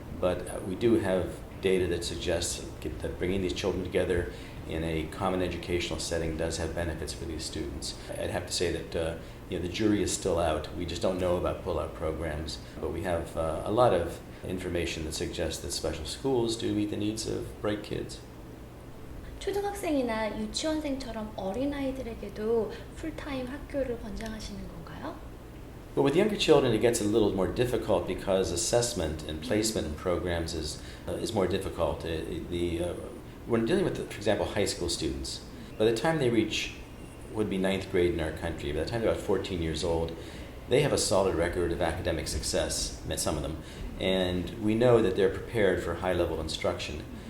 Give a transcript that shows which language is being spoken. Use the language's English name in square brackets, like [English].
[English] But we do have data that suggests that bringing these children together in a common educational setting does have benefits for these students. I'd have to say that the jury is still out. We just don't know about pull-out programs, but we have a lot of information that suggests that special schools do meet the needs of bright kids. [Korean] 초등학생이나 유치원생처럼 어린아이들에게도 풀타임 학교를 권장하시는 건가요? [English] But with younger children, it gets a little more difficult because assessment and placement in programs is more difficult. When dealing with, for example, high school students, by the time they reach would be 9th grade in our country, by the time they're about 14 years old, they have a solid record of academic success, some of them, and we know that they're prepared for high-level instruction.